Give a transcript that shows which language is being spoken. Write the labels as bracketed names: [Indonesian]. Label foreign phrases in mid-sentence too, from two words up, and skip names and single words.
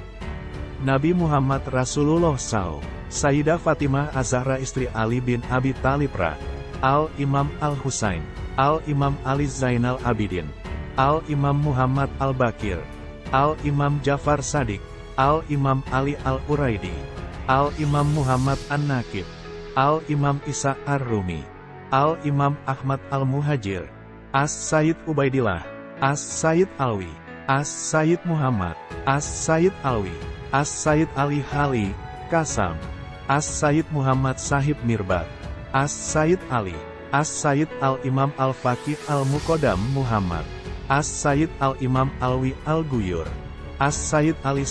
[Indonesian] Nabi Muhammad Rasulullah SAW, Sayyidah Fatimah Az-Zahra istri Ali bin Abi Thalib Al-Imam Al-Husain, Al-Imam Ali Zainal Abidin, Al-Imam Muhammad Al-Bakir, Al-Imam Jafar Sadiq, Al-Imam Ali Al-Uraidi, Al-Imam Muhammad An-Nakib, Al-Imam Isa Ar-Rumi, Al-Imam Ahmad Al-Muhajir, As-Sayyid Ubaidillah, As-Sayyid Alwi, As-Sayyid Muhammad, As-Sayyid Alwi, As-Sayyid Ali Hali, Kasam, As-Sayyid Muhammad Sahib Mirbat, As-Sayyid Ali, As-Sayyid Al-Imam Al-Faqih Al-Muqaddam Muhammad, As-Sayyid Al-Imam Alwi Al-Guyur, As-Sayyid Ali